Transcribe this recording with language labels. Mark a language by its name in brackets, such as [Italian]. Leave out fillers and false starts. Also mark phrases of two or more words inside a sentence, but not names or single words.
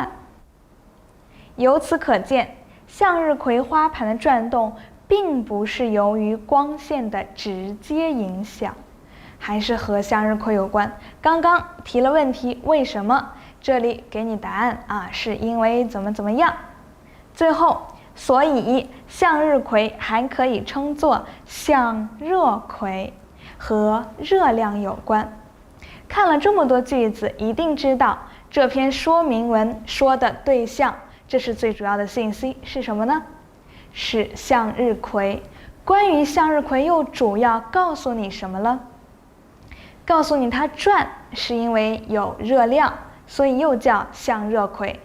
[Chinese] 由此可見，向日葵花盤的轉動並不是由於光線的直接影響，還是和向日葵有關。剛剛提了問題，為什麼？這裡給你答案是因為怎麼樣。最後，所以向日葵還可以稱作向熱葵，和熱量有關。看了這麼多句子，一定知道這篇說明文說的對象，這是最主要的信息是什麼呢？是向日葵。關於向日葵又主要告訴你什麼了？告訴你它轉是因為有熱量，所以又叫向熱葵。